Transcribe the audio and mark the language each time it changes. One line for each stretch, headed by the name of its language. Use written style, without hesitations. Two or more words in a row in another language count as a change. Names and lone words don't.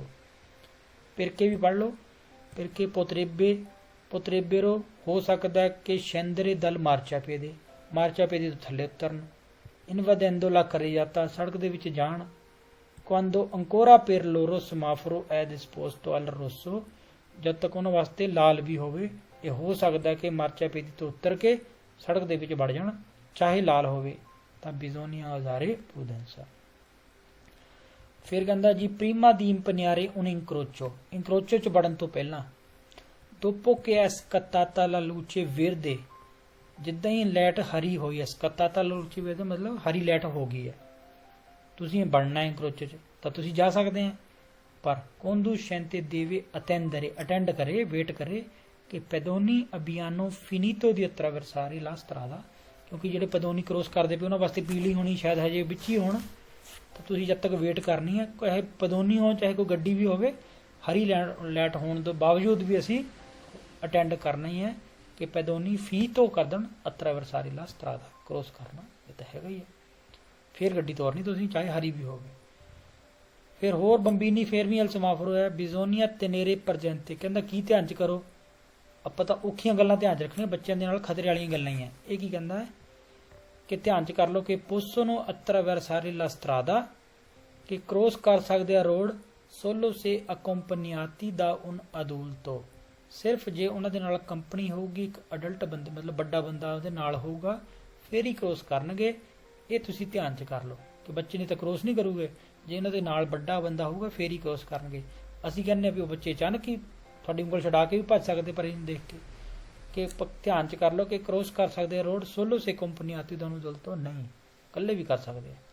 Italian: perché
Punjabi: ਵੀ ਪੜ੍ਹ ਲਓ।
Italian: perché potrebbe, potrebbero,
Punjabi: ਹੋ ਸਕਦਾ ਹੈ ਕਿ
Italian: scendere dal marciapiede, marciapiede
Punjabi: ਤੋਂ ਥੱਲੇ ਉਤਰਨ।
Italian: invadendo la carreggiata,
Punjabi: ਸੜਕ ਦੇ ਵਿੱਚ ਜਾਣ।
Italian: quando ancora per loro semaforo è disposto al rosso,
Punjabi: ਜਦ ਤੱਕ ਉਹਨਾਂ ਵਾਸਤੇ ਲਾਲ ਵੀ ਹੋਵੇ। ਇਹ ਹੋ ਸਕਦਾ ਕਿ ਮਾਰਚਾਪੀਦੀ ਤੋਂ ਉਤਰ ਕੇ ਸੜਕ ਦੇ ਵਿੱਚ ਵੜ ਜਾਣ, ਚਾਹੇ ਲਾਲ ਹੋਵੇ। ਤਾਂ
Italian: bisogna usare prudenza।
Punjabi: ਫਿਰ ਕਹਿੰਦਾ ਜੀ
Italian: prima di impegnare un incrocio, incrocio
Punjabi: ਚ ਵੜਨ ਤੋਂ ਪਹਿਲਾਂ।
Italian: dopo che è scattata la luce verde,
Punjabi: ਜਿੱਦਾਂ ਹੀ ਲਾਈਟ ਹਰੀ ਹੋਈ ਹੈ,
Italian: scattata la luce verde
Punjabi: ਮਤਲਬ ਹਰੀ ਲਾਈਟ ਹੋ ਗਈ ਹੈ, ਤੁਸੀਂ ਵੜਨਾ incrocio ਚ, ਤਾਂ ਤੁਸੀਂ ਜਾ ਸਕਦੇ ਆ।
Italian: ਪਰ conducente deve attendere,
Punjabi: ਅਟੈਂਡ ਕਰੇ, ਵੇਟ ਕਰੇ ਕਿ
Italian: pedoni abbiano finito di attraversare la strada,
Punjabi: ਕਿਉਂਕਿ ਜਿਹੜੇ pedoni ਕ੍ਰੋਸ ਕਰਦੇ ਪਏ ਉਹਨਾਂ ਵਾਸਤੇ ਪੀਲੀ ਹੋਣੀ, ਸ਼ਾਇਦ ਹਜੇ ਵਿੱਚ ਹੀ ਹੋਣ, ਤਾਂ ਤੁਸੀਂ ਜਦ ਤੱਕ ਵੇਟ ਕਰਨੀ ਹੈ। ਚਾਹੇ pedoni ਹੋ, ਚਾਹੇ ਕੋਈ ਗੱਡੀ ਵੀ ਹੋਵੇ, ਹਰੀ ਲਾਈਟ ਹੋਣ ਦੇ ਬਾਵਜੂਦ ਵੀ ਅਸੀਂ ਅਟੈਂਡ ਕਰਨਾ ਹੀ ਹੈ ਕਿ
Italian: pedoni finito
Punjabi: ਕਰ ਦੇਣ
Italian: attraversare la strada,
Punjabi: ਕ੍ਰੋਸ ਕਰਨਾ, ਇਹ ਤਾਂ ਹੈਗਾ ਹੀ ਹੈ। ਫਿਰ ਗੱਡੀ ਤੋਰਨੀ ਤੁਸੀਂ, ਚਾਹੇ ਹਰੀ ਵੀ ਹੋਵੇ। ਫਿਰ ਹੋਰ
Italian: bambini fermi al semaforo
Punjabi: ਹੈ,
Italian: bisogna tenere presente,
Punjabi: ਕਹਿੰਦਾ ਕੀ ਧਿਆਨ ਚ ਕਰੋ। ਆਪਾਂ ਤਾਂ ਔਖੀਆਂ ਗੱਲਾਂ ਧਿਆਨ ਚ ਰੱਖਣੀਆਂ, ਬੱਚਿਆਂ ਦੇ ਨਾਲ ਖਤਰੇ ਵਾਲੀਆਂ ਗੱਲਾਂ ਹੀ ਹੈ। ਇਹ ਕੀ ਕਹਿੰਦਾ ਹੈ ਕਿ ਧਿਆਨ ਚ ਕਰ ਲਓ ਕਿ
Italian: possono attraversare la strada,
Punjabi: ਕਿ ਕ੍ਰੋਸ ਕਰ ਸਕਦੇ ਆ ਰੋਡ,
Italian: solo se accompagnati da un adulto,
Punjabi: ਸਿਰਫ ਜੇ ਉਹਨਾਂ ਦੇ ਨਾਲ ਕੰਪਨੀ ਹੋਊਗੀ, ਇੱਕ ਅਡਲਟ ਬੰਦੇ ਮਤਲਬ ਵੱਡਾ ਬੰਦਾ ਉਹਦੇ ਨਾਲ ਹੋਊਗਾ, ਫਿਰ ਹੀ ਕ੍ਰੋਸ ਕਰਨਗੇ। ਇਹ ਤੁਸੀਂ ਧਿਆਨ ਚ ਕਰ ਲਓ ਕਿ ਬੱਚੇ ਨੇ ਤਾਂ ਕ੍ਰੋਸ ਨਹੀਂ ਕਰੂਗੇ, ਜੇ ਇਹਨਾਂ ਦੇ ਨਾਲ ਵੱਡਾ ਬੰਦਾ ਹੋਊਗਾ ਫਿਰ ਹੀ ਕ੍ਰੋਸ ਕਰਨਗੇ। ਅਸੀਂ ਕਹਿੰਦੇ ਆ ਵੀ ਉਹ ਬੱਚੇ ਅਚਾਨਕ ਹੀ ਤੁਹਾਡੀ ਉਂਗਲ ਛਡਾ ਕੇ ਵੀ ਭੱਜ ਸਕਦੇ, ਪਰ ਇਹਨੂੰ ਦੇਖ ਕੇ ਕਿ ਧਿਆਨ ਚ ਕਰ ਲਓ ਕਿ ਕ੍ਰੋਸ ਕਰ ਸਕਦੇ ਆ ਰੋਡ,
Italian: solo se
Punjabi: ਕੰਪਨੀ ਆਤੀ ਦੋਨੋਂ ਦਲ ਤੋਂ ਨਹੀਂ, ਇਕੱਲੇ ਵੀ ਕਰ ਸਕਦੇ ਆ।